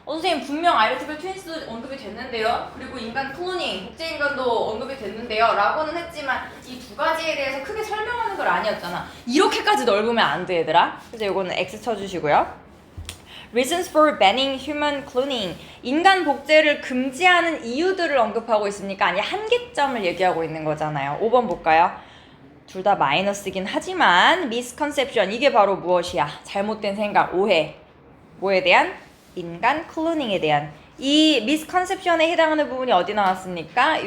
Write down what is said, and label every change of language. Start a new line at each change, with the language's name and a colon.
Korean: 선생님 분명 아이덴티컬 트윈스도 언급이 됐는데요. 그리고 인간 클로닝, 복제인간도 언급이 됐는데요. 라고는 했지만 이 두 가지에 대해서 크게 설명하는 걸 아니었잖아. 이렇게까지 넓으면 안 돼 얘들아. 그래서 이거는 X 쳐주시고요.
English: Reasons for banning human cloning.
Korean: 인간 복제를 금지하는 이유들을 언급하고 있으니까 아니 한계점을 얘기하고 있는 거잖아요. 5번 볼까요? 둘 다 마이너스긴 하지만 misconception. 이게 바로 무엇이야? 잘못된 생각, 오해. 뭐에 대한? 인간 클로닝에 대한. 이 misconception에 해당하는 부분이 어디 나왔습니까?